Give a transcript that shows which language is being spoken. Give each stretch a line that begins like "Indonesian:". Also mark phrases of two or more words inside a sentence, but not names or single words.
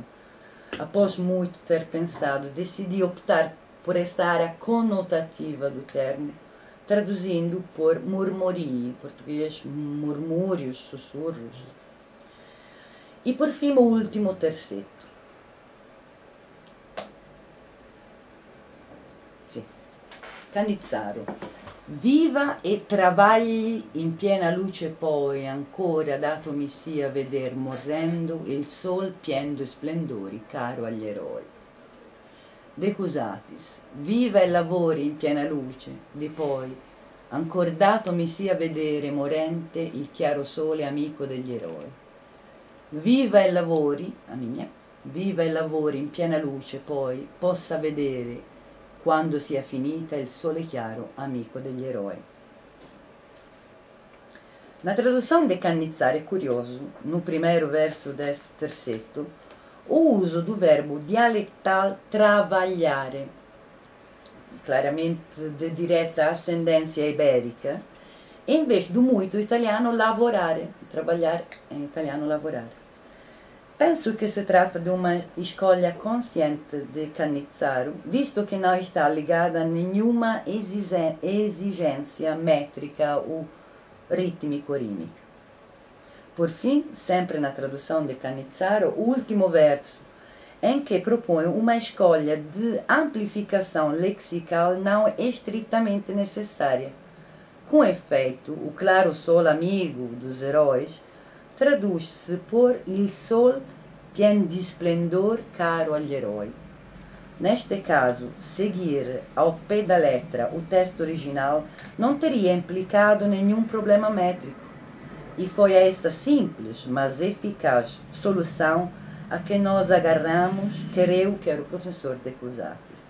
Portuguese: Após muito ter pensado, decidi optar por esta área conotativa do termo, traduzindo por murmurii, em português murmúrios, sussurros. E por fim o último terceto. Sì. Cannizzaro.
Italian: Viva e travagli in piena luce poi, ancora datomi sia veder morrendo il sol pien de splendori, caro agli eroi. Decusatis, viva e lavori in piena luce, di poi, ancor datomi sia vedere morente il chiaro sole amico degli eroi. Viva e lavori, a mia, viva e lavori in piena luce poi, possa vedere quando sia finita il sole chiaro, amico degli eroi.
Portuguese: Na tradução de Cannizzaro é curioso, no primeiro verso deste terceto, o uso do verbo dialectal trabalhare, claramente de direta ascendência ibérica, em vez do muito italiano lavorare, trabalhar em italiano lavorare. Penso que se trata de uma escolha consciente de Cannizzaro, visto que não está ligada a nenhuma exigência métrica ou rítmico-rímica. Por fim, sempre na tradução de Cannizzaro, o último verso, em que propõe uma escolha de amplificação lexical não estritamente necessária. Com efeito, o claro sol amigo dos heróis traduz-se por
Italian: il sol pien di splendor caro agli eroi.
Portuguese: Neste caso, seguir ao pé da letra o texto original não teria implicado nenhum problema métrico, e foi a esta simples, mas eficaz solução a que nós agarramos, quer eu, quer o professor Decusatis.